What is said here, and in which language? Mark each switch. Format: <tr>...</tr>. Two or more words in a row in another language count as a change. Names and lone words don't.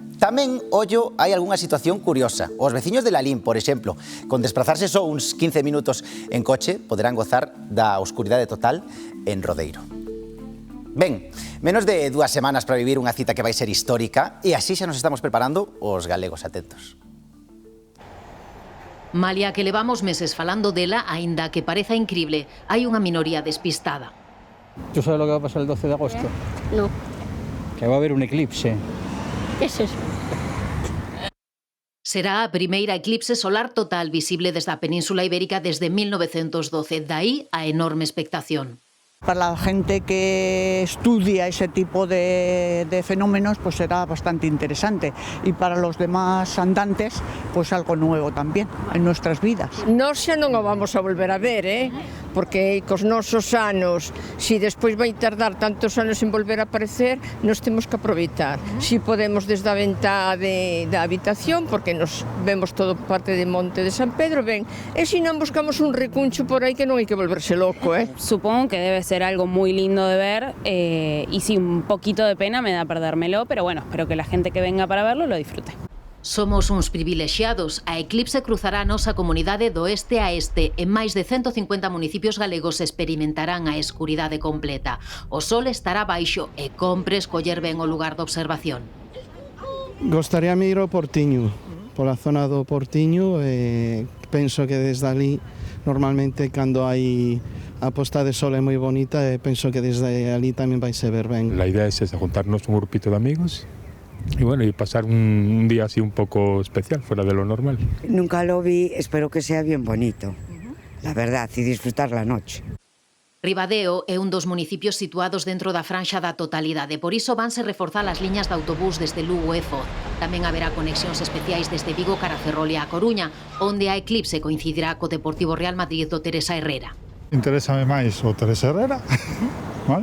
<gl>Tamén, ollo, hai algunha situación curiosa. Os veciños de Lalín, por exemplo, con desplazarse só uns 15 minutos en coche, poderán gozar da oscuridade total en Rodeiro. Ben, menos de 2 semanas para vivir unha cita que vai ser histórica e así xa nos estamos preparando os galegos atentos. Malia que levamos meses falando dela, aínda que pareza incrible, hai unha minoría despistada.</gl> <es>¿Tú sabes lo que va a pasar el 12 de agosto? No. Que va a haber un eclipse. ¿Qué es eso?</es> <gl>Será a primeira eclipse solar total visible desde a Península Ibérica desde 1912. Daí a enorme expectación.</gl> <es>Para la gente que estudia ese tipo de fenómenos, pues será bastante interesante. Y para los demás andantes, pues algo nuevo también en nuestras vidas.</es> <gl>Nós xa non o vamos a volver a ver, porque cos nosos anos, si despois vai tardar tantos anos en volver a aparecer, nos temos que aproveitar. Si podemos desde a ventá da habitación, porque nos vemos todo parte de Monte de San Pedro, ben, e se non buscamos un recuncho por aí que non hai que volverse loco,</gl> <es>Supongo que debe ser algo muy lindo de ver y sí, un poquito de pena me da perdérmelo, pero bueno, espero que la gente que venga para verlo lo disfrute.</es> <gl>Somos uns privilexiados. A eclipse cruzará a nosa comunidade do oeste a este. En máis de 150 municipios galegos experimentarán a escuridade completa. O sol estará baixo e compre escoller ben o lugar de observación. Gostaríame ir ao Portiño, pola zona do Portiño, penso que desde ali normalmente cando hai a posta de sol é moi bonita e penso que desde ali tamén vai se ver ben.</gl> <es>La idea es esa, juntarnos un grupito de amigos y bueno, y pasar un día así un poco especial, fuera de lo normal. Nunca lo vi, espero que sea bien bonito, la verdad, y disfrutar la noche.</es> <gl>Ribadeo é un dos municipios situados dentro da franxa da totalidade, por iso vanse reforzar as liñas de autobús desde Lugo e Foz. Tamén haberá conexións especiais desde Vigo cara Ferrol e a Coruña, onde a eclipse coincidirá co Deportivo Real Madrid do Teresa Herrera. Interésame máis o Teresa Herrera, vale?</gl>